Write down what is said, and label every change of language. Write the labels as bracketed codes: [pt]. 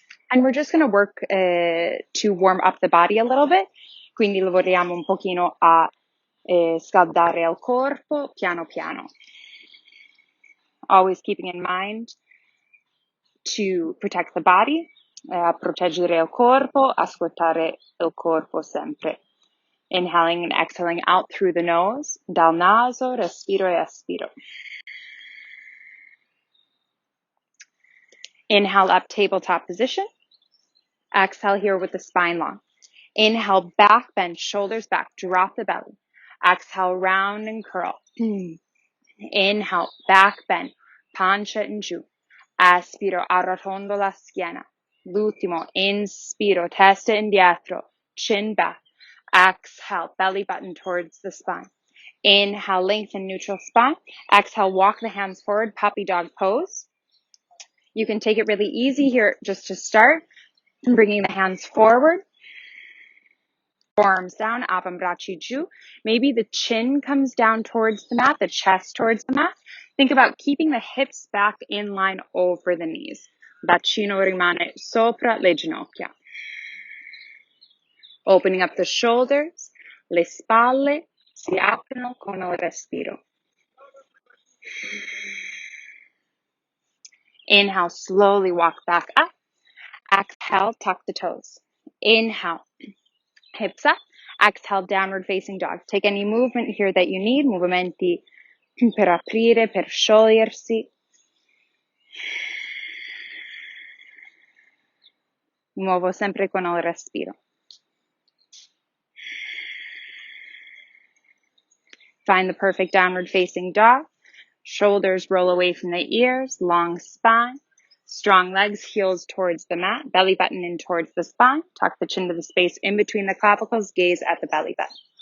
[en] And we're just going to work to warm up the body a little bit. [it] Quindi lavoriamo un pochino a scaldare il corpo piano piano. [en] Always keeping in mind to protect the body, [it] proteggere il corpo, ascoltare il corpo sempre. [en] Inhaling and exhaling out through the nose. [it] Dal naso, respiro e espiro. [en] Inhale up, tabletop position. Exhale here with the spine long. Inhale, back bend, shoulders back, drop the belly. Exhale, round and curl. Inhale, back bend, [it] pancia in giù. Aspiro, arrotondo la schiena. L'ultimo, inspiro, testa indietro, [en] chin back. Exhale, belly button towards the spine. Inhale, lengthen neutral spine. Exhale, walk the hands forward, puppy dog pose. You can take it really easy here just to start, bringing the hands forward. Forearms down, [it] avambracci giù. [en] Maybe the chin comes down towards the mat, the chest towards the mat. Think about keeping the hips back in line over the knees. [it] Bacino rimane sopra le ginocchia. [en] Opening up the shoulders, [it] le spalle si aprono con il respiro. [en] Inhale, slowly walk back up. Exhale, tuck the toes. Inhale, hips up. Exhale, downward facing dog. Take any movement here that you need, [it] movimenti per aprire, per sciogliersi. Muovo sempre con il respiro. [en] Find the perfect downward facing dog. Shoulders roll away from the ears, long spine. Strong legs, heels towards the mat, belly button in towards the spine. Tuck the chin to the space in between the clavicles, gaze at the belly button.